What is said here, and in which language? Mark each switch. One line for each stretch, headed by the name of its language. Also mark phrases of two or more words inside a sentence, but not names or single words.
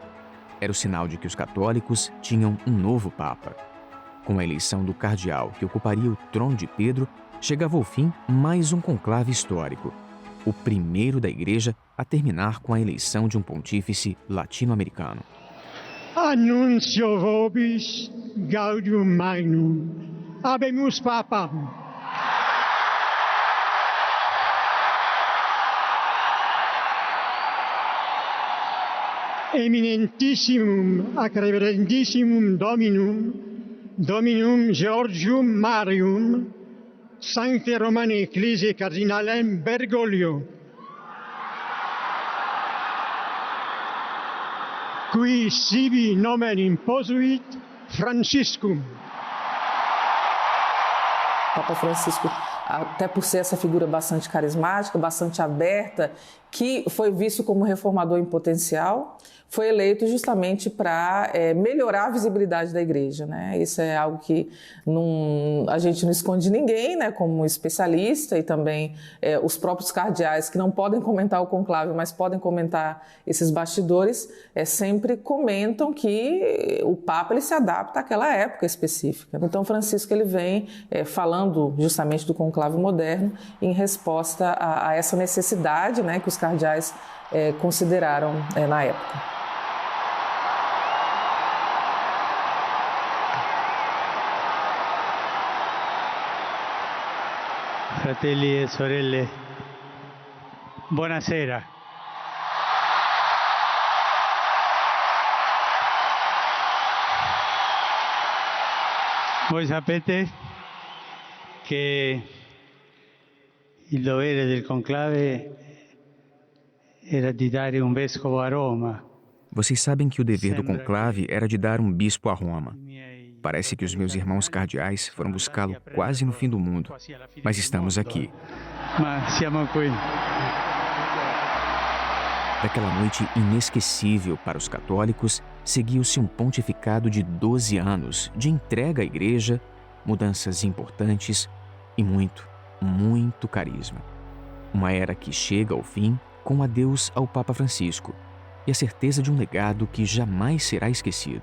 Portuguese: Era o sinal de que os católicos tinham um novo Papa. Com a eleição do cardeal que ocuparia o trono de Pedro, chegava ao fim mais um conclave histórico, o primeiro da Igreja a terminar com a eleição de um pontífice latino-americano.
Latin: Annuncio vobis gaudium magnum. Habemus Papam. Eminentissimum ac reverendissimum Dominum Georgium Marium, Sancte Romane Ecclesiae Cardinalem Bergoglio, qui sibi nomen imposuit Franciscum.
Portuguese: Papa Francisco, até por ser essa figura bastante carismática, bastante aberta, que foi visto como reformador em potencial, foi eleito justamente para melhorar a visibilidade da igreja, né? Isso é algo que a gente não esconde de ninguém, né? Como especialista, e também os próprios cardeais, que não podem comentar o conclave, mas podem comentar esses bastidores, sempre comentam que o Papa ele se adapta àquela época específica. Então, Francisco ele vem falando justamente do conclave moderno em resposta a essa necessidade, né, que os cardeais consideraram na época.
Italian: Fratelli e sorelle, buonasera. Voi sapete che il dovere del conclave era di dare un vescovo a Roma.
Portuguese: Vocês sabem que o dever do conclave era de dar um bispo a Roma. Parece que os meus irmãos cardeais foram buscá-lo quase no fim do mundo, mas estamos aqui.
Italian: Ma siamo qui.
Portuguese: Daquela noite inesquecível para os católicos, seguiu-se um pontificado de 12 anos de entrega à igreja, mudanças importantes e muito, muito carisma. Uma era que chega ao fim com um adeus ao Papa Francisco e a certeza de um legado que jamais será esquecido.